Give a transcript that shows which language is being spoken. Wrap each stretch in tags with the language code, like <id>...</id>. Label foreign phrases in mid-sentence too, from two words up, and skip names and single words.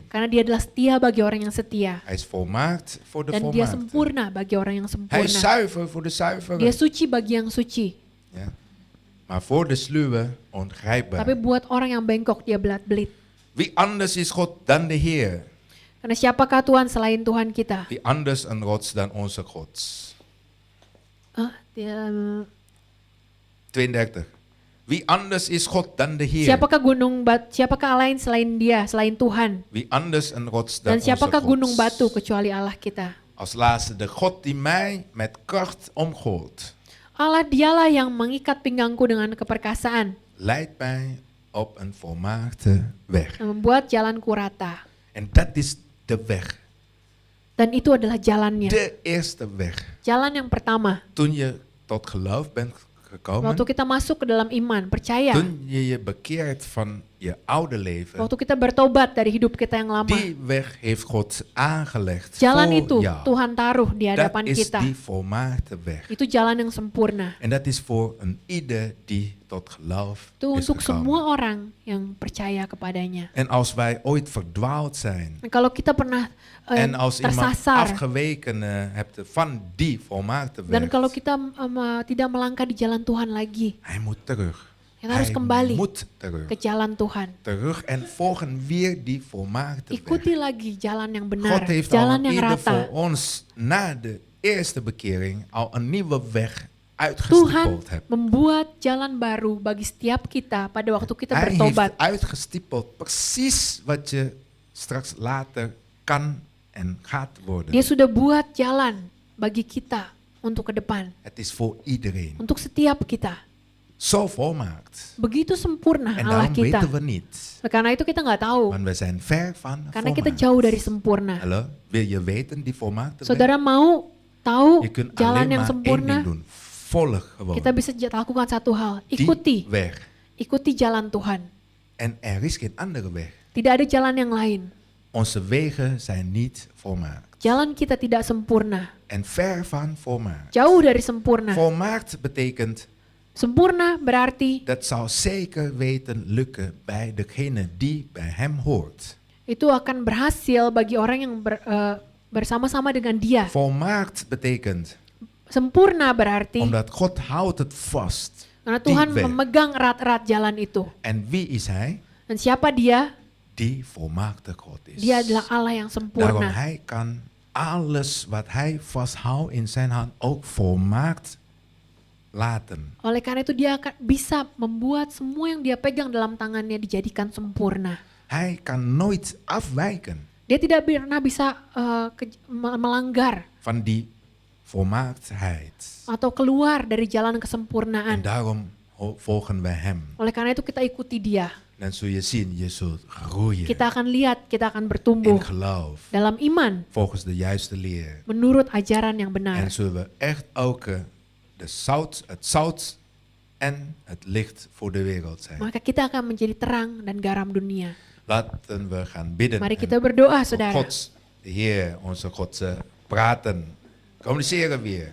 <id>Karena dia adalah setia bagi orang yang setia.</id> <nl>Hij is volmaakt voor de</nl> <id>Dan dia</id> <nl>volmaakten.</nl> <id>sempurna bagi orang yang</id> <nl>Hij is</nl> <id>sempurna.</id> <nl>zuiver voor de zuiveren.</nl> <id>Dia suci bagi yang suci.</id> <nl>Ja. Maar voor de sluwe</nl> <id>Tapi</id> <nl>ongrijpbaar.</nl> <id>buat orang yang bengkok dia belat-belit.</id> <nl>Wie anders is God dan de Heer?</nl> <id>Karena siapakah Tuhan selain Tuhan kita?</id> <nl>Wie anders een rots dan onze God?</nl> <id>Dia, 32.</id> <nl>Wie anders is God dan de Heer?</nl> <id>siapakah lain selain dia, selain Tuhan?</id> <nl>Wie anders een rots dan</nl> <id>Dan</id> <nl>onze</nl> <id>siapakah gunung</id> <nl>God?</nl> <id>batu kecuali Allah kita?</id> <nl>Als laatste de God die mij met kracht omgooit.</nl> <id>Allah dialah yang mengikat pinggangku dengan keperkasaan</id> <nl>Leidt mij op een volmaakte weg.</nl> <id>dan membuat jalanku rata.</id> <nl>En dat is de weg.</nl> <id>Dan itu adalah jalannya.</id> <nl>De eerste weg.</nl> <id>Jalan yang pertama.</id> <nl>Toen je tot geloof bent gekomen.</nl> <id>Waktu kita masuk ke dalam iman, percaya.</id> <nl>Toen je je bekeert van je oude leven.</nl> <id>Waktu kita bertobat dari hidup kita yang lama.</id> <nl>Die weg heeft God aangelegd</nl> <id>Jalan</id> <nl>voor</nl> <id>itu</id> <nl>jou.</nl> <id>Tuhan taruh di</id> <nl>Dat</nl> <id>hadapan</id> <nl>is</nl> <id>kita.</id> <nl>die volmaakte weg.</nl> <id>Itu jalan yang sempurna.</id> <nl>En dat is voor een ieder die tot geloof</nl> <id>Itu</id> <nl>is</nl> <id>untuk</id> <nl>gekomen.</nl> <id>semua orang yang percaya kepadanya.</id> <nl>En als wij ooit verdwaald zijn.</nl> <id>Dan kalau kita pernah</id> <nl>En als iemand</nl> <id>tersasar.</id> <nl>afgeweken hebt van die volmaakte</nl> <id>Dan</id> <nl>weg.</nl> <id>kalau kita tidak melangkah di jalan Tuhan lagi.</id> <nl>Hij moet terug.</nl> <id>Kita harus</id> <nl>Hij</nl> <id>kembali</id> <nl>moet terug.</nl> <id>ke jalan Tuhan.</id> <nl>Terug en volgen weer die volmaakte weg.</nl> <id>Ikuti lagi jalan yang benar,</id> <nl>God heeft al</nl> <id>jalan</id> <nl>een</nl> <id>yang</id> <nl>ieder voor</nl> <id>rata.</id> <nl>ons na de eerste bekering al een nieuwe weg</nl> <id>Tuhan</id> <nl>uitgestippeld hebt.</nl> <id>membuat jalan baru bagi setiap kita pada waktu kita</id> <nl>Hij</nl> <id>bertobat.</id> <nl>heeft uitgestippeld precies wat je straks later kan en gaat worden.</nl> <id>Dia sudah buat jalan bagi kita untuk ke depan,</id> <nl>Het is voor iedereen.</nl> <id>untuk setiap kita.</id> <nl>Zo volmaakt.</nl> <id>Begitu sempurna</id> <nl>En</nl> <id>Allah</id> <nl>daarom</nl> <id>kita.</id> <nl>weten we niet.</nl> <id>Karena itu kita nggak tahu,</id> <nl>Want we zijn ver van</nl> <id>karena kita</id> <nl>volmaakt.</nl> <id>jauh dari sempurna.</id> <nl>Hallo, wil je weten die volmaakte weg?</nl> <id>Saudara mau tahu</id> <nl>Je kunt</nl> <id>jalan</id> <nl>alleen</nl> <id>yang</id> <nl>maar één</nl> <id>sempurna?</id> <nl>ding doen. Volg gewoon</nl> <id>Kita bisa lakukan satu hal,</id> <nl>die</nl> <id>ikuti</id> <nl>weg.</nl> <id>jalan Tuhan.</id> <nl>En er is geen andere weg.</nl> <id>Tidak ada jalan yang lain.</id> <nl>Onze wegen zijn niet volmaakt.</nl> <id>Jalan kita tidak sempurna,</id> <nl>En ver van volmaakt.</nl> <id>jauh dari sempurna.</id> <nl>Volmaakt betekent</nl> <id>Sempurna berarti</id> <nl>dat zal zeker weten lukken bij degene die bij hem hoort.</nl> <id>itu akan berhasil bagi orang yang bersama-sama dengan dia.</id> <nl>Volmaakt betekent</nl> <id>Sempurna berarti</id> <nl>omdat God houdt het vast.</nl> <id>karena</id> <nl>die</nl> <id>Tuhan</id> <nl>weg.</nl> <id>memegang erat-erat jalan itu.</id> <nl>En wie is hij?</nl> <id>Dan siapa dia?</id> <nl>Die volmaakte God is.</nl> <id>Dia adalah Allah yang</id> <nl>Daarom</nl> <id>sempurna.</id> <nl>hij kan alles wat hij vasthoudt in zijn hand ook volmaakt laten.</nl> <id>Oleh karena itu dia akan bisa membuat semua yang dia pegang dalam tangannya dijadikan sempurna.</id> <nl>Hij kan nooit afwijken</nl> <id>Dia tidak pernah bisa melanggar</id> <nl>van die volmaaktheid.</nl> <id>atau keluar dari jalan</id> <nl>En</nl> <id>kesempurnaan.</id> <nl>daarom volgen wij hem.</nl> <id>Oleh karena itu kita ikuti dia.</id> <nl>Dan zul je zien, je zult groeien</nl> <id>Kita akan lihat, kita akan</id> <nl>in</nl> <id>bertumbuh</id> <nl>geloof.</nl> <id>dalam iman</id> <nl>Volgens de juiste leer.</nl> <id>menurut ajaran yang benar.</id> <nl>En zullen we echt ook het zout en het licht voor de wereld zijn.</nl> <id>Maka kita akan menjadi terang dan garam dunia.</id> <nl>Laten we gaan bidden.</nl> <id>Mari</id> <nl>en</nl> <id>kita berdoa,</id> <nl>tot</nl> <id>saudara.</id> <nl>God, de Heer, onze God, praten. Communiceren weer.</nl>